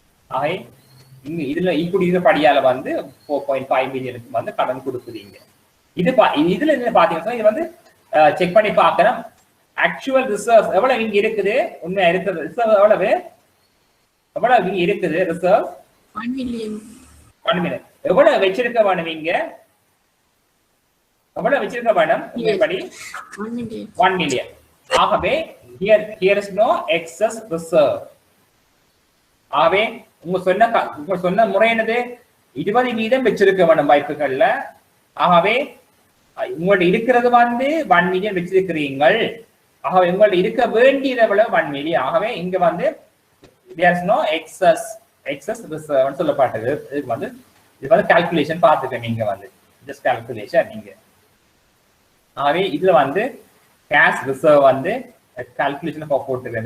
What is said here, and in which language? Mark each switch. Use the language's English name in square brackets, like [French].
[Tamil] ஆகவே இங்க இதுல ஈக்குடி படியால வந்து 4.5 மில்லியனுக்கு வந்து கடன் கொடுக்குறீங்க. இதுல என்ன பாத்தீங்கன்னா இது வந்து செக் பண்ணி பார்க்கணும். ஆக்சுவல் ரிசர்வ் எவ்வளவு இங்க இருக்குது, உண்மையா இருக்குது ரிசர்வ் எவ்வளவு இங்க இருக்குது ரிசர்வ் 1 மில்லியன். 1 மில்லியன். எவ்வளவு வச்சிருக்க வேணும் இங்க, எவ்வளவு வச்சிருக்க வேணும் உண்மைப்படி 1 மில்லியன். 1 மில்லியன். ஆகவே [English] here is no excess reserve. [Tamil] ஆகவே உங்க சொன்ன முறை என்னது, 20% வச்சிருக்க வேணும் வாய்ப்புகள்ல. ஆகவே உங்கள்ட்ட இருக்கிறது வந்து 1 மில்லியன் வச்சிருக்கிறீங்கள். ஆகவே உங்கள்ட்ட இருக்க வேண்டியது எவ்வளவு 1 மில்லியன். ஆகவே இங்க வந்து [English] there is no excess reserve [Tamil] சொல்லப்பட்டது. இது வந்து கால்குலேஷன் பார்த்துக்க நீங்க வந்து ஜஸ்ட் கால்குலேஷன் நீங்க. ஆகவே இதுல வந்து கேஷ் ரிசர்வ் வந்து கால்குலேஷன் போட்டுருக்கேன்.